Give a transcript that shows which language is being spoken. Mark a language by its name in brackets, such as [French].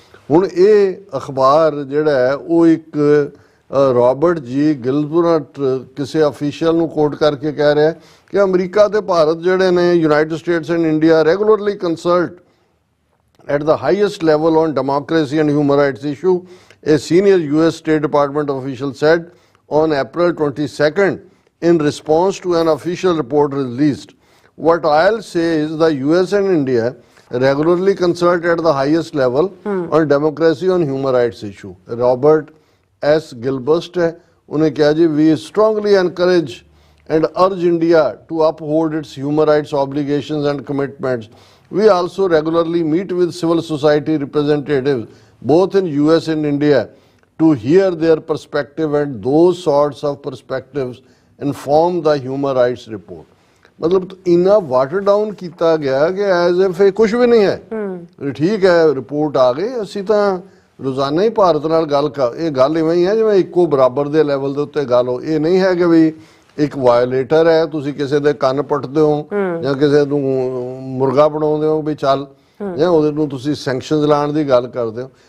[Punjabi] ਹੁਣ ਇਹ ਅਖਬਾਰ ਜਿਹੜਾ ਹੈ ਉਹ ਇੱਕ ਰਾਬਰਟ ਜੀ ਗਿਲਬਰਟ ਕਿਸੇ ਅਫੀਸ਼ੀਅਲ ਨੂੰ ਕੋਟ ਕਰਕੇ ਕਹਿ ਰਿਹਾ ਕਿ ਅਮਰੀਕਾ ਤੇ ਭਾਰਤ ਜਿਹੜੇ ਨੇ, United States and India regularly consult [English] at the highest level on democracy and human rights issue, a senior US State Department official said on April 22nd in response to an official report released. What I'll say is the US and India regularly consult at the highest level on democracy and human rights issue. Robert S. Gilbert [Punjabi] hai, unhe kiha ji, [English] we strongly encourage and urge India to uphold its human rights obligations and commitments. We also regularly meet with civil society representatives both in US and India to hear their perspective, and those sorts of perspectives inform the human rights report. [Hindi] मतलब इना water down किया गया कि as if कुछ भी नहीं है। ठीक है, रिपोर्ट आ गई, [Punjabi] ਅਸੀਂ ਤਾਂ ਰੋਜ਼ਾਨਾ ਹੀ ਭਾਰਤ ਨਾਲ ਗੱਲ ਇਹ ਗੱਲ ਇਵੇਂ ਹੀ ਹੈ ਜਿਵੇਂ ਇੱਕੋ ਬਰਾਬਰ ਦੇ ਲੈਵਲ ਦੇ ਉੱਤੇ ਗੱਲ ਹੋ। ਇਹ ਨਹੀਂ ਹੈ ਕਿ ਵੀ ਇੱਕ ਵਾਇਓਲੇਟਰ ਹੈ, ਤੁਸੀਂ ਕਿਸੇ ਦੇ ਕੰਨ ਪੱਟਦੇ ਹੋ ਜਾਂ ਕਿਸੇ ਨੂੰ ਮੁਰਗਾ ਬਣਾਉਂਦੇ ਹੋ ਵੀ ਚੱਲ, ਜਾਂ ਉਹਦੇ ਨੂੰ ਤੁਸੀਂ ਸੈਂਕਸ਼ਨਸ ਲਾਉਣ ਦੀ ਗੱਲ ਕਰਦੇ ਹੋ।